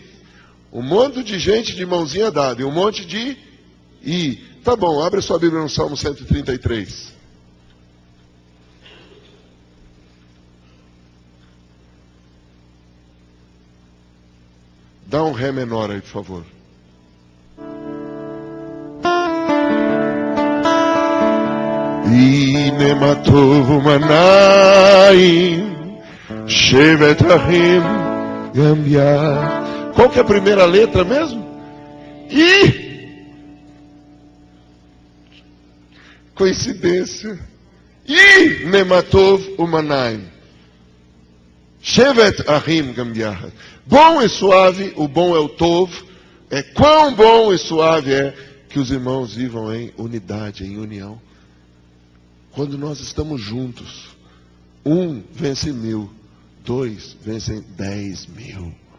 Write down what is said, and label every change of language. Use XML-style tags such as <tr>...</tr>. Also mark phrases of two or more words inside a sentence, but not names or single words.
<pt>Um monte de gente de mãozinha dada e um monte de I. Tá bom, abre a sua Bíblia no Salmo 133. Dá um Ré menor aí, por favor.</pt> <he>הנה מה טוב ומנעים שבט אחים גם יחד.</he> <pt>Qual que é a primeira letra mesmo? I. Coincidência.</pt> <he>הנה מה טוב ומה נעים שבת אחים גם יחד.</he> <pt>Bom e suave, o bom é o tov. É quão bom e suave é que os irmãos vivam em unidade, em união. Quando nós estamos juntos, 1 vence 1000, 2 vencem 10.000.</pt>